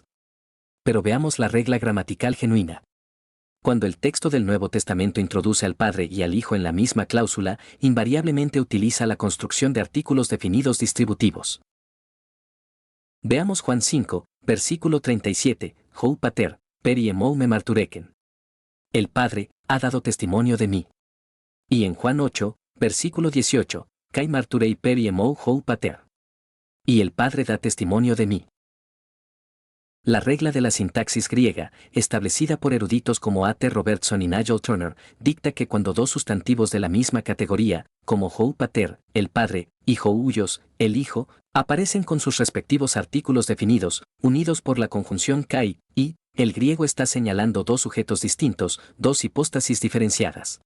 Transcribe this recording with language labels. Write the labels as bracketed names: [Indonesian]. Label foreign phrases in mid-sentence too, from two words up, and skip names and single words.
[Spanish] Pero veamos la regla gramatical genuina. Cuando el texto del Nuevo Testamento introduce al Padre y al Hijo en la misma cláusula, invariablemente utiliza la construcción de artículos definidos distributivos. Veamos Juan 5, versículo 37, [Greek] ὁ πατὴρ περὶ ἐμοῦ μεμαρτύρηκεν. [Spanish] El Padre ha dado testimonio de mí. Y en Juan 8, versículo 18, [Greek] καὶ μαρτυρεῖ περὶ ἐμοῦ ὁ πατήρ. [Spanish] Y el Padre da testimonio de mí. La regla de la sintaxis griega, establecida por eruditos como A.T. Robertson y Nigel Turner, dicta que cuando dos sustantivos de la misma categoría, como [Greek] ὁ πατήρ, [Spanish] el Padre, y houios, el Hijo, aparecen con sus respectivos artículos definidos, unidos por la conjunción kai, y, el griego está señalando dos sujetos distintos, dos hipóstasis diferenciadas.